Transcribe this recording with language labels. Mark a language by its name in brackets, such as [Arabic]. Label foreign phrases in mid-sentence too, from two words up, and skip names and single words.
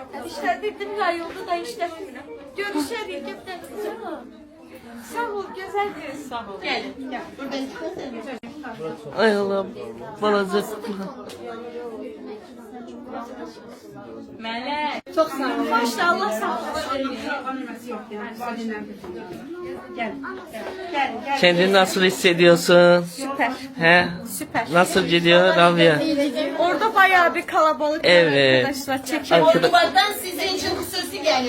[Azerbaijani] İşlədirdim yayıldı da işlətmirəm. Görüşərik, gəpdən. Sağ ol, gözəl qız. Sağ ol. Gəlin. Ay Allah balaca. Mələk. Çox sağ ol. Maşallah sağ ol. [Turkish] Kendini nasıl hissediyorsun? Süper. He? Süper. Nasıl gidiyor Rabia? Orada bayağı bir kalabalık var Evet. arkadaşlar. Çekelim. Ordubat'tan sizin için hususi gelir.